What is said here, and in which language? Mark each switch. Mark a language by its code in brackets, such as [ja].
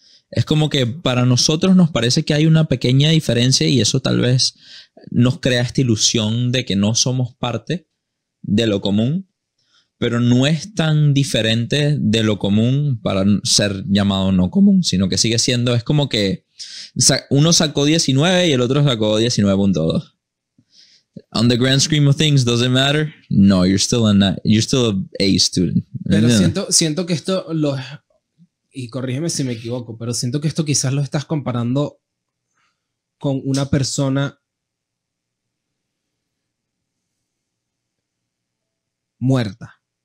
[es] Es como que para nosotros nos parece que hay una pequeña diferencia y eso tal vez nos crea esta ilusión de que no somos parte de lo común, pero no es tan diferente de lo común para ser llamado no común, sino que sigue siendo, es como que uno sacó 19 y el otro sacó 19.2. [en] On the grand scheme of things, does it matter? No, you're still an A student. [es] Pero siento que esto y corrígeme si me equivoco, pero siento que esto quizás lo estás comparando con una persona muerta.